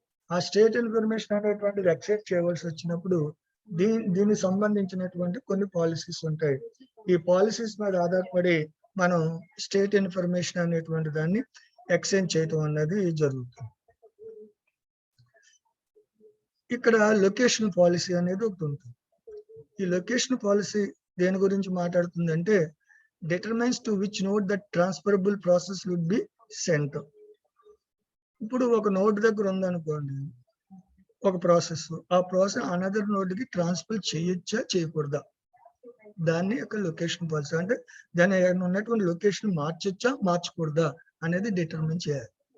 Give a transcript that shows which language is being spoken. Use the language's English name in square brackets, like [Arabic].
[Telugu] ఆ state information అనేటువంటిది exchange చేయవలసి వచ్చినప్పుడు దీనికి సంబంధించినటువంటి కొన్ని పాలసీస్ ఉంటాయి. ఈ పాలసీస్ మీద ఆధారపడి మనం స్టేట్ ఇన్ఫర్మేషన్ అనేటువంటి దాన్ని ఎక్స్చేంజ్ చేయటం అనేది జరుగుతుంది. ఇక్కడ లొకేషన్ పాలసీ అనేది ఒకటి ఉంటుంది. ఈ లొకేషన్ పాలసీ దేని గురించి మాట్లాడుతుందంటే [English] determines to which node that transferable process would be sent. [Telugu] ఇప్పుడు ఒక నోడ్ దగ్గర ఉందనుకోండి ఒక ప్రాసెస్, ఆ ప్రాసెస్ అనదర్ నోడ్ కి ట్రాన్స్ఫర్ చేయొచ్చా చేయకూడదా, దాన్ని ఒక లొకేషన్ పాలసీ అంటే దాన్ని ఉన్నటువంటి లొకేషన్ మార్చొచ్చా మార్చకూడదా అనేది డిటర్మిన్ చేయాలి.